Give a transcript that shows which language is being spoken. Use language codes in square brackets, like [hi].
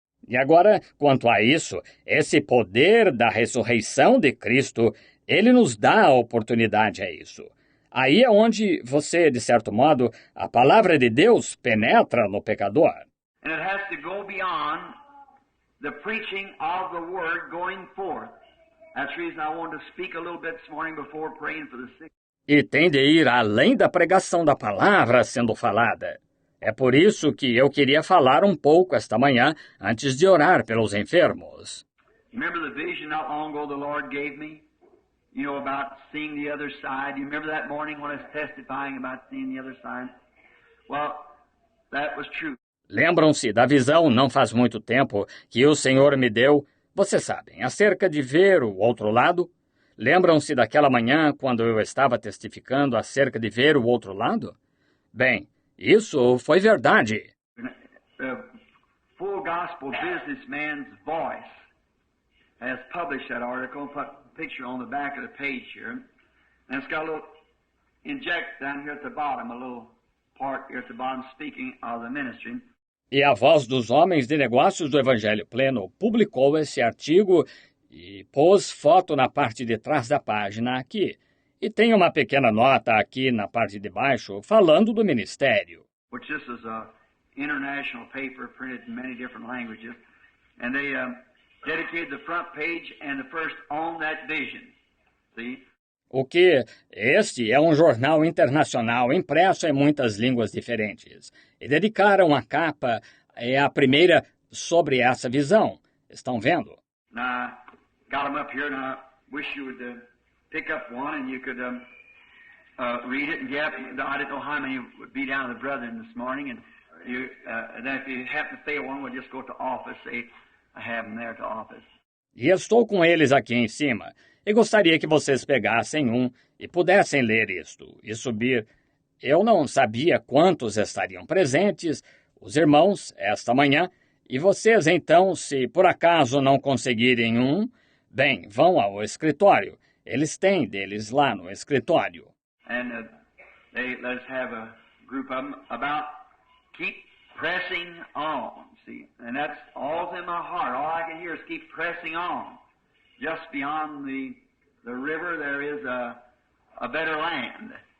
[pt] E agora, quanto a isso, esse poder da ressurreição de Cristo, ele nos dá a oportunidade a isso. Aí é onde você, de certo modo, a palavra de Deus penetra no pecador. [en] And it has to go beyond the preaching of the Word going forth. That's the reason I wanted to speak a little bit this morning before praying for the sick. [pt] E tem de ir além da pregação da palavra sendo falada. É por isso que eu queria falar um pouco esta manhã antes de orar pelos enfermos. [en] Remember the vision not long ago the Lord gave me? You know, about seeing the other side. You remember that morning when I was testifying about seeing the other side? Well, that was true. [pt] Lembram-se da visão não faz muito tempo que o Senhor me deu, vocês sabem, acerca de ver o outro lado? Lembram-se daquela manhã quando eu estava testificando acerca de ver o outro lado? Bem, isso foi verdade. [en] The Full Gospel Businessman's Voice has published that article, put a picture on the back of the page here, and it's got a little inject down here at the bottom, a little part here at the bottom speaking of the ministry. [pt] E a Voz dos Homens de Negócios do Evangelho Pleno publicou esse artigo e pôs foto na parte de trás da página aqui. E tem uma pequena nota aqui na parte de baixo falando do ministério. [en] Which this is a international paper printed in many different languages, and they dedicated the front page and the first on that vision. See? [pt] O que este é um jornal internacional impresso em muitas línguas diferentes. E dedicaram a capa a primeira sobre essa visão. Estão vendo? [en] Now, I got them up here, and I wish you would pick up one and you could read it. And get, I didn't know how many would be down to the brethren this morning, and then if you happen to fail one, we'll just go to office. I have them there at the office. [pt] E estou com eles aqui em cima. E gostaria que vocês pegassem um e pudessem ler isto e subir. Eu não sabia quantos estariam presentes, os irmãos, esta manhã, e vocês, então, se por acaso não conseguirem um, bem, vão ao escritório. Eles têm deles lá no escritório. [en] And let's have a group of them about keep pressing on, see. And that's all in my heart. All I can hear is keep pressing on. Just beyond the river there is a better land.